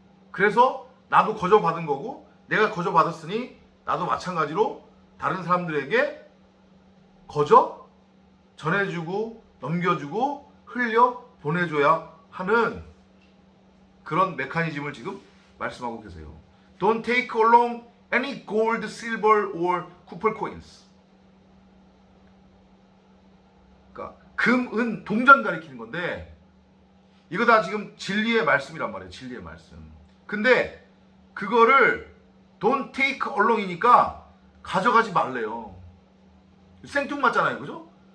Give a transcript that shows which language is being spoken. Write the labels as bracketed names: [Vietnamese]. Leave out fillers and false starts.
[Korean] 그래서 나도 거저받은 거고 내가 거저받았으니 나도 마찬가지로 다른 사람들에게 거저 전해주고 넘겨주고 흘려 보내줘야 하는 그런 메커니즘을 지금 말씀하고 계세요. [English] Don't take along any gold, silver or copper coins. [Korean] 그러니까 금, 은, 동전 가리키는 건데 이거 다 지금 진리의 말씀이란 말이에요. 진리의 말씀. 근데 그거를 [English] don't take along [Korean] 이니까 가져가지 말래요. 생뚱맞잖아요. 그죠?